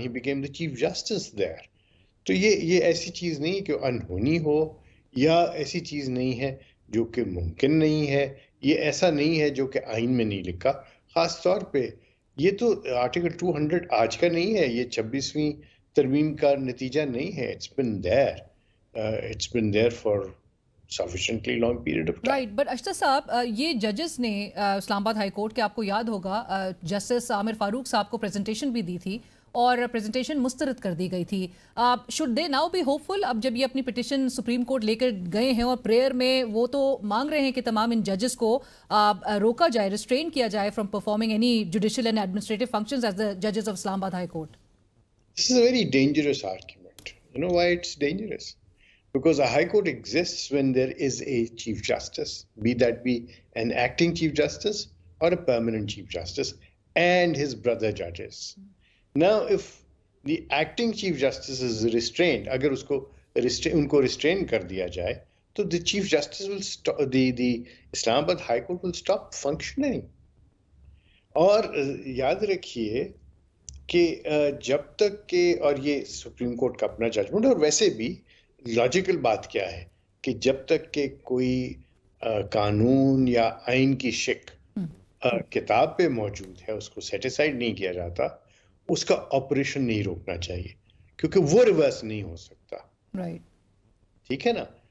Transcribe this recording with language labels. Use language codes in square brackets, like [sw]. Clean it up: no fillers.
[en] ہی became the chief justice there. [ur] تو یہ ایسی چیز نہیں کہ انہونی ہو یا ایسی چیز نہیں ہے جو کہ ممکن نہیں ہے. یہ ایسا نہیں ہے جو کہ آئین میں نہیں لکھا. خاص طور پہ یہ تو آرٹیکل 200 آج کا نہیں ہے, یہ 26ویں ترمیم کا نتیجہ نہیں ہے. [en] It's been there for sufficiently long period of time. Right, but [ur] اشتر صاحب, یہ ججز نے اسلام آباد ہائی کورٹ کے, آپ کو یاد ہوگا جسٹس عامر فاروق صاحب کو پریزنٹیشن بھی دی تھی اور پریزنٹیشن مسترد کر دی گئی تھی. [en] Should they now be hopeful? [ur] اب جب یہ اپنی پٹیشن سپریم کورٹ لے کر گئے ہیں اور پریئر میں وہ تو مانگ رہے ہیں کہ تمام ان ججز کو روکا جائے, ریسٹرین کیا جائے [en] From performing any judicial and administrative functions as the ججز of اسلام آباد high court. This is a very dangerous argument. You know why it's dangerous? Because a high court exists when there is a chief justice, be that be an acting chief justice or a permanent chief justice and his brother judges. Now, if the acting chief justice is restrained, [ur] agar unko restrain kar diya jaye, [en] to the chief justice will stop, the Islamabad High Court will stop functioning. [ur] اور یاد رکھیے کہ جب تک کہ, اور یہ supreme court کا اپنا ججمنٹ, اور ویسے بھی لاجیکل بات کیا ہے کہ جب تک کہ کوئی قانون یا آئین کی شک کتاب پہ موجود ہے اس کو سیٹیسفائڈ نہیں کیا جاتا, اس کا آپریشن نہیں روکنا چاہیے کیونکہ وہ ریورس نہیں ہو سکتا. ٹھیک ہے نا.